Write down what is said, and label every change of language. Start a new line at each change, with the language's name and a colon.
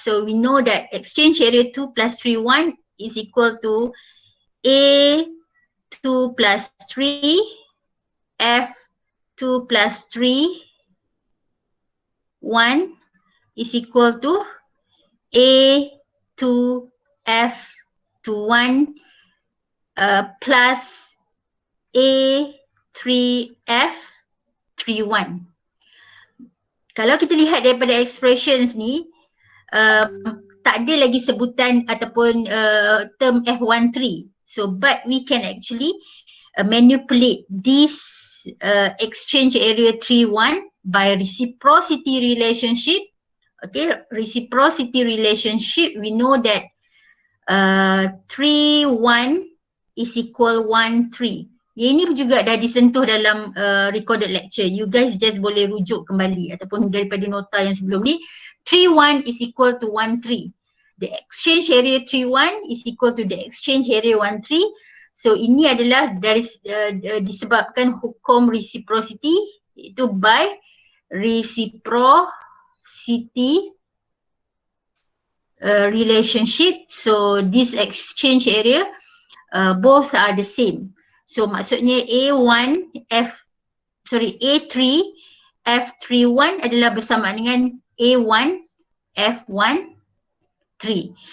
English: So we know that exchange area 2 plus 3, 1 is equal to A2 plus 3 F2 plus 3 1 is equal to A2 F2 1 plus A3 F3 1.
Malay: Kalau kita lihat daripada expressions ni, tak ada lagi sebutan ataupun term F13.
English: So but we can actually manipulate this exchange area 3-1 by reciprocity relationship. Okay, reciprocity relationship, we know that 3-1 is equal 1-3.
Malay: Yang ini juga dah disentuh dalam recorded lecture. You guys just boleh rujuk kembali ataupun daripada nota yang sebelum ni.
English: 3-1 is equal to 1-3. The exchange area 3-1 is equal to the exchange area 1-3.
Malay: So ini adalah dari disebabkan hukum reciprocity, iaitu by reciprocity relationship.
English: So this exchange area both are the same.
Malay: So maksudnya A3 F31 adalah bersamaan dengan A1 F1 3.